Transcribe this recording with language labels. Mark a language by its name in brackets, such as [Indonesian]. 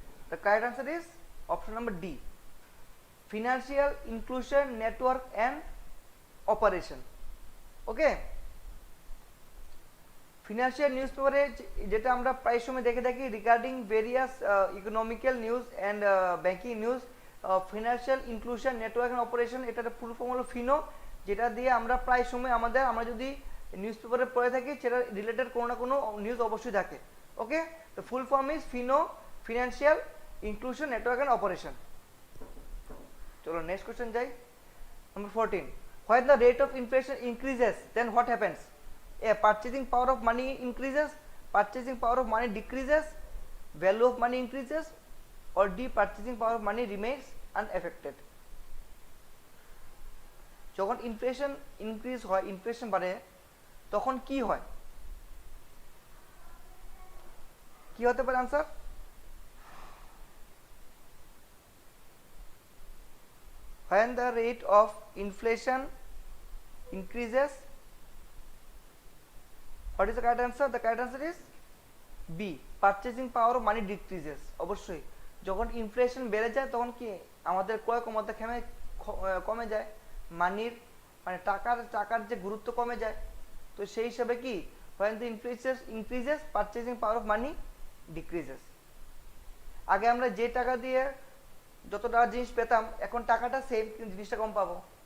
[English] The correct answer is option number D, financial inclusion network and operation, okay। [Bangla] Financial news পেপারে যেটা আমরা প্রায় সময় দেখে থাকি [English] regarding various economical news and banking news, [Bangla] financial inclusion network and operation, এটার full form হলো ফিনো, যেটা দিয়ে আমরা প্রায় সময় আমরা যদি নিউজ পেপারে পড়ে থাকি সেটা রিলেটেড কোনো না কোনো নিউজ অবশ্যই থাকে, ওকে। [English] তো full form is Fino, financial inclusion network and operation. [Bangla] চলো নেক্সট কোশ্চেন যাই। Number 14. [English] When the rate of inflation increases, then what happens? A, purchasing power of money increases, purchasing power of money decreases, value of money increases, or D, purchasing power of money remains unaffected? [Bangla] যখন inflation increase হয়, inflation বাড়ে, তখন কি হয়? কি হতে পারে answer? [English] When the rate of inflation increases, what is the correct answer? The correct answer is B, purchasing power of money decreases. [Bangla] অবশ্যই যখন ইনফ্লেশন বেড়ে যায় তখন কি আমাদের ক্রয় ক্ষমতা কমে যায়, মানির মানে টাকার যে গুরুত্ব কমে যায়। তো সেই হিসাবে কি, [English] when the increases purchasing power of money decreases। [Bangla] আগে আমরা যে টাকা দিয়ে যত টাকা জিনিস পেতাম, এখন টাকাটা সেম কিন্তু জিনিসটা কম পাবো।